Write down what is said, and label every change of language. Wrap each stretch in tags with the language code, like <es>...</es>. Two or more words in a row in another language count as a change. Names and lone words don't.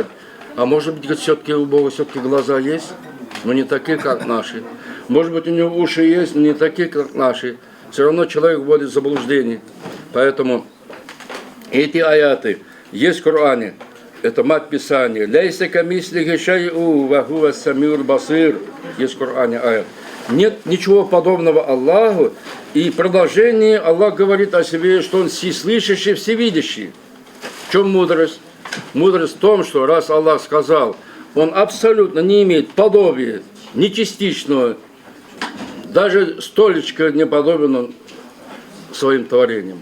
<ru>А может быть, говорит, все-таки у Бога все-таки глаза есть, но не такие, как наши. Может быть, у него уши есть, но не такие, как наши. Все равно человек вводит в заблуждение. Поэтому эти аяты есть в Коране. Это мать Писания.</ru> <ar>ليس كمثله شيء وهو السميع البصير.</ar> <ru>Есть в Коране аят. Нет ничего подобного Аллаху. И в продолжении Аллах говорит о себе, что Он всеслышащий, всевидящий. В чем мудрость? Мудрость в том, что раз Аллах сказал, Он абсолютно не имеет подобия, ни частичного, даже столечко не подобен Он своим творением.</ru>